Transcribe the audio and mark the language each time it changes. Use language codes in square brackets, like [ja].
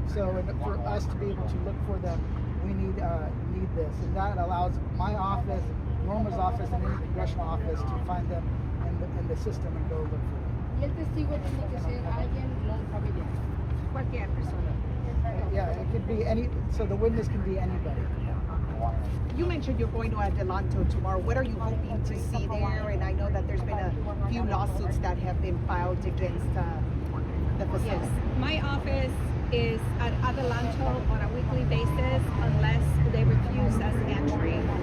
[en] So for us to be able to look for them, we need this, and that allows my office, Norma's office, and any congressional office to find them in the system and go look for them. [es] Y el testigo tiene que ser alguien no familiar. Cualquier persona. [en] Yeah, it could be any. So the witness can be anybody. You mentioned you're going to Adelanto tomorrow. What are you hoping to see there? And I know that there's been a few lawsuits that have been filed against the facility. Yes, my office is at Adelanto on a weekly basis unless they refuse us entry.